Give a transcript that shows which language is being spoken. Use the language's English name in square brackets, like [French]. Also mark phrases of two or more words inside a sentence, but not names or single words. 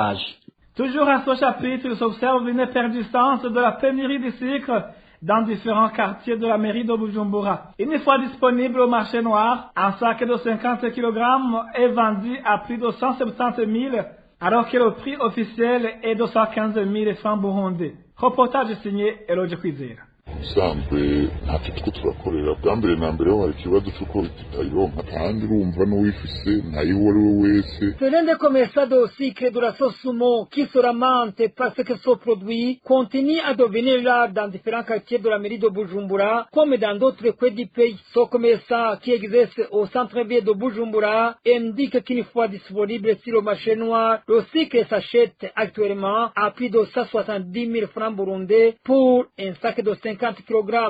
[French] Toujours à ce chapitre, il s'observe une persistance de la pénurie de sucre dans différents quartiers de la mairie de Bujumbura. Une fois disponible au marché noir, un sac de 50 kg est vendu à plus de 170 000, alors que le prix officiel est de 115 000 francs burundais. Reportage signé Elodie Kwizera. [Rundi] ubusanzwe ntacyo two turakorera bwa mbere na mbere ho hari ikibazo cy'uko tutayironka kandi urumva n'uwifise ntayiwo ari we wese. [French] C'est des commerçants de cycle de la Sosumo qui se lamentent parce que ce produit continue à devenir rare dans différents quartiers de la mairie de Bujumbura comme dans d'autres coins du pays. Ce commerçant qui exerce au centre-ville de Bujumbura indique qu'une fois disponible sur le marché noir, le cycle s'achète actuellement à plus de 170 000 francs burundais pour un sac de 50 kg.